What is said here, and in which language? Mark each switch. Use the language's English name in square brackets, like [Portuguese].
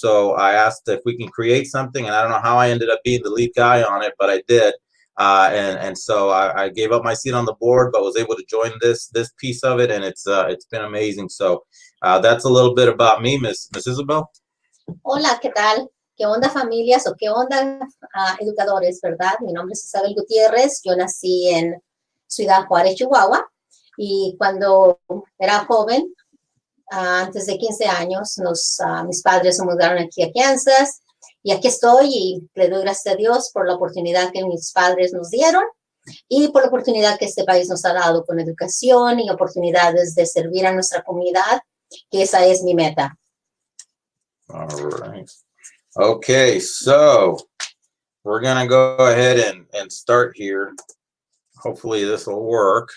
[English] So I asked if we can create something, and I don't know how I ended up being the lead guy on it, but I did. And so I gave up my seat on the board, but was able to join this piece of it, and it's been amazing. So that's a little bit about me, Miss Isabel. [Spanish] Hola, ¿qué tal? ¿Qué onda familias o qué onda educadores, verdad? Mi nombre es Isabel Gutierrez, yo nací en Ciudad Juárez, Chihuahua, y cuando era joven, antes de 15 años, mis padres se mudaron aquí a Kansas, y aquí estoy y le doy gracias a Dios por la oportunidad que mis padres nos dieron y por la oportunidad que este país nos ha dado con educación y oportunidades de servir a nuestra comunidad, que esa es mi meta. [English] All right. Okay, so we're going to go ahead and start here. Hopefully this will work.